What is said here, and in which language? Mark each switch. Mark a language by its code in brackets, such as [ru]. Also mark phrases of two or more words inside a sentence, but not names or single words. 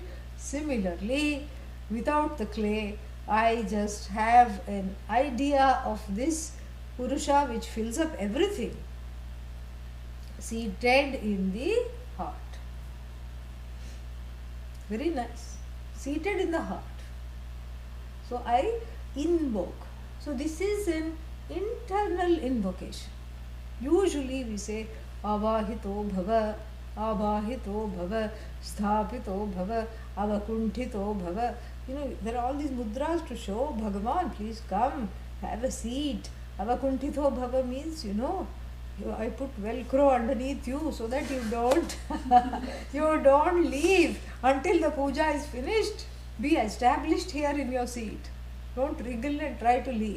[en] Similarly, without the clay, I just have an idea of this Purusha which fills up everything, seated in the heart. Very nice. Seated in the heart. So I invoke. So this is an internal invocation. Usually we say [sa] आवाहितो भव आबाहितो भव स्थापितो भव अवकुण्ठितो भव. [en] There are all these mudras to show Bhagavan, please come, have a seat. [sa] अवकुण्ठितो भव [en] means, I put velcro underneath you so that you don't you don't leave until the puja is finished. Be established here in your seat. Don't wriggle and try to leave.